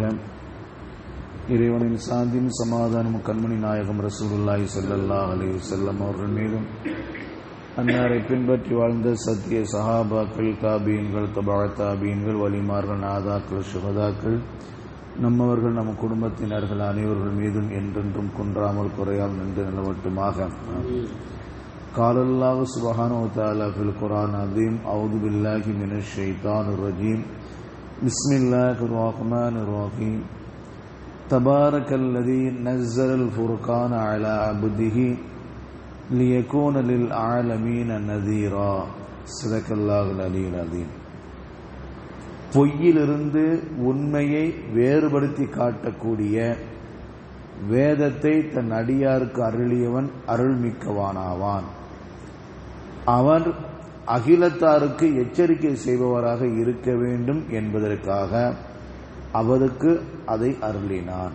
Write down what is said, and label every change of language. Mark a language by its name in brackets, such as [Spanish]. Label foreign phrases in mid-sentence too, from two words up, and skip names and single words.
[Tamil] இறைவனின் சாந்தியும் சமாதானமும் கண்மணி நாயகம் [Arabic] رسول الله صلى الله عليه وسلم [Tamil] அவர்கள் மீதும், அன்னாரை பின்பற்றி வாழ்ந்த சத்திய சஹாபாக்கள், தாபீன்கள், தபா தாபீன்கள், வலிமார்கள், நாதாக்கள், சுஹதாக்கள், நம்மவர்கள், நம் குடும்பத்தினர்கள் அனைவர்கள் மீதும் என்றென்றும் குன்றாமல் குறையாமல் நின்று நிலவட்டுமாக. [Arabic] قال الله سبحانه وتعالى في القرآن العظيم: أعوذ بالله من الشيطان الرجيم. بسم الله الرحمن الرحيم. تبارك الذي نزل الفرقان على عبده ليكون للعالمين نذيرا. صدق الله العلي العظيم. [Tamil] பொய்யிலிருந்து உண்மையை வேறுபடுத்தி காட்டக்கூடிய வேதத்தை தன் அடியாருக்கு அருளியவன் அருள்மிக்கவானாவான். அவன் அகிலத்தாருக்கு எச்சரிக்கை செய்பவராக இருக்க வேண்டும் என்பதற்காக அவருக்கு அதை அருளினான்.